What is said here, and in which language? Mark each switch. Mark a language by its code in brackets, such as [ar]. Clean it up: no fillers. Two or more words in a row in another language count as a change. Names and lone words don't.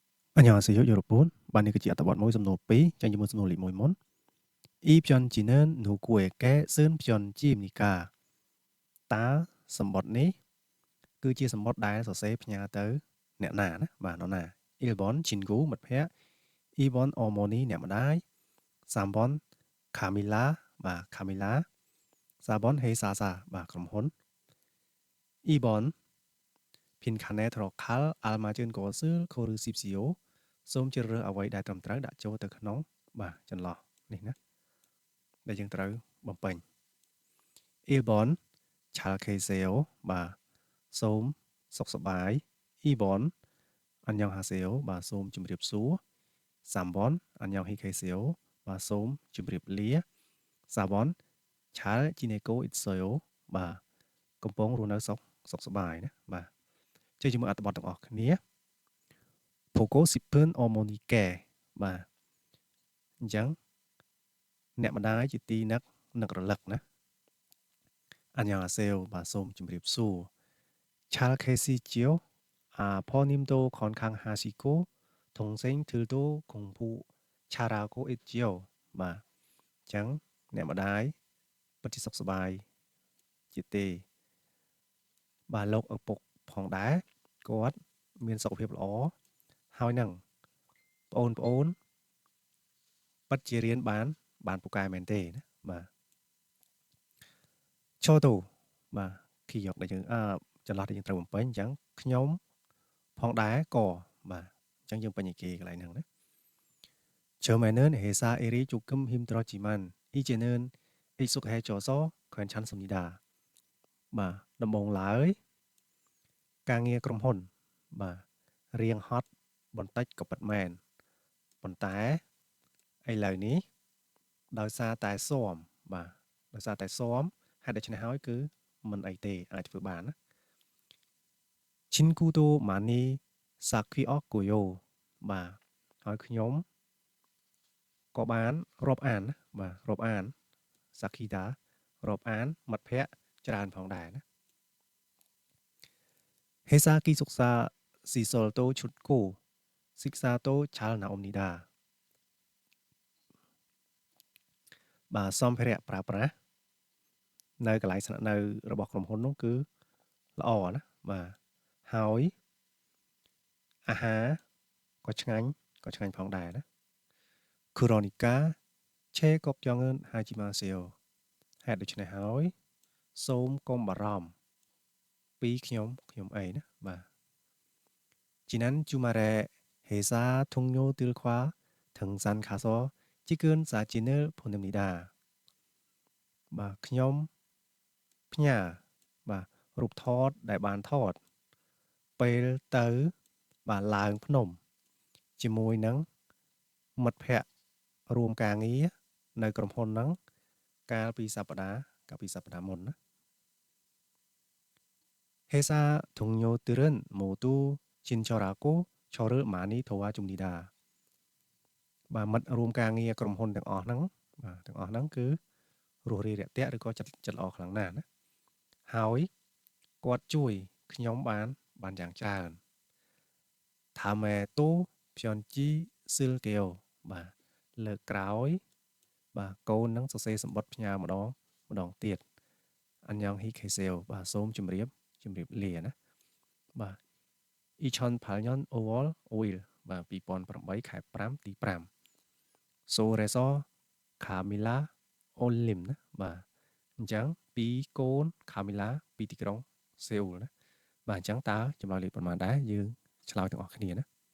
[ko] 안녕하세요, 여러분. 만약에 어떤 모의 [km] សំណួរ2ចាញ់ជាមួយសំណួរលេខ1មុន [ko] Y Pyeonjinen 누구에게 쓴 편지입니까? [km] តើសម្បត្តិនេះគឺជាសម្បត្តិដែលសរសេរផ្ញើទៅអ្នកណាណាបាទនរណា 1번 친구 មិត្តភក្តិ 2번 어머니 អ្នកម្ដាយ 3번 카밀라 បាទ 카밀라 4번 회사사 បាទក្រុមហ៊ុន [ko] 2번 빈칸에 들어갈 알맞은 것을 고르십시오 [km] សូមជ្រើសរើសអ្វីដែលត្រឹមត្រូវដាក់ចូលទៅក្នុងបាទចន្លោះនេះ ណាដែលយើងត្រូវបំពេញ [ko] 1번 잘 계세요 [km] បាទសូមសុខសប្បាយ 2번 안녕하세요 បាទ សូមជម្រាបសួរ [ko] 3번 안녕히 계세요 [km] បាទសូមជម្រាបលា [ko] 4번 잘 지내고 있어요 [km] បាទកំពុងរស់នៅសុខសប្បាយណាបាទចុះជាមួយអត្ថបទទាំងអស់គ្នា [ko] 보고 싶은 어머니께 [km] បាទអញ្ចឹងអ្នកម្ដាយជាទីនឹករលឹកណា 안녕하세요 បាទសូមជម្រាបសួរ [ko] 잘 계시지요? 아버님도 건강하시고 동생들도 공부 잘하고 있지요 [km] បាទអញ្ចឹងអ្នកម្ដាយពិតជាសុខសប្បាយជាទេបាទលោកឪពុកផងដែរគាត់មានសុខភាពល្អហើយនឹងបងប្អូនពិតជារៀនបានពូកែមែនទេណាបាទ ឈរទៅបាទគីយកដែលយើងចន្លោះដែលយើងត្រូវបំពេញអញ្ចឹងខ្ញុំផងដែរក៏បាទអញ្ចឹងយើងពេញឯគេកន្លែងហ្នឹងណា [ko] 처음에는 회사 일이 조금 힘들었지만 이제는 익숙해져서 괜찮습니다. [km] បាទដំបូងឡើយការងារក្រុមហ៊ុនបាទរៀងហត់បន្តិចក៏ពិតមែនប៉ុន្តែឥឡូវនេះដោយសារតែស៊ាំបាទដោយសារតែស៊ាំហេតុដូច្នេះហើយគឺមិនអីទេអាចធ្វើបានណា [ko] 친구도 많이 사귀었고요 [km] បាទហើយខ្ញុំក៏បានរាប់អានណាបាទរាប់អាន 사귀다 រាប់អានមិត្តភ័ក្តិច្រើនផងដែរណា [ko] 회사 기숙사 시설도 좋고 식사도 잘 나옵니다 [km] បាទសម្ភារៈប្រើប្រាស់នៅកន្លែងស្នាក់នៅរបស់ក្រុមហ៊ុននោះគឺល្អណាបាទហើយអាហារក៏ ឆ្ងាញ់ផងដែរណា [ko] 그러니까 제 걱정은 하지 마세요 [km] ហេតុដូច្នេះហើយសូមកុំបារ ម្ភពីខ្ញុំអីណាបាទ [ko] 지난 주말에 회사 동료들과 등산 가서 찍은 사진을 보냅니다 [km] បាទខ្ញុំផ្ញើបាទរូបថតដែលបានថតពេលទៅបាទឡើងភ្នំជាមួយនឹងមិត្តភ័ក្តិរួមការងារនៅក្រុមហ៊ុនហ្នឹងកាលពីសប្តាហ៍មុនណា [ko] 회사 동료들은 모두 친절하고 저를 많이 도와줍니다 [km] បាទមិត្តរួមការងារក្រុមហ៊ុនទាំងអស់ហ្នឹងគឺរស់រាយ រាក់ទាក់ឬក៏ចិត្តល្អខ្លាំងណាស់ណាហើយគាត់ជួយខ្ញុំបានយ៉ាងច្រើន [ko] 다음에 또 편지 쓸게요 [km] បាទលើកក្រោយបាទកូន នឹងសរសេរសម្បត្តិផ្ញើម្ដងទៀត [ko] 안녕히 계세요 [km] បាទសូមជម្រាបលាណាបាទ 2008년 5월 5일 បាទ2008ខែ5ទី5 [ko] 서울에서 카밀라 올림 [km] ណាបាទអញ្ចឹងពីកូន 카밀라 ពីទីក្រុងសេអ៊ូលណាបាទអញ្ចឹងតើចម្លើយលេខប៉ុន្មានដែរយើងឆ្លើយទាំងអស់គ្នាណា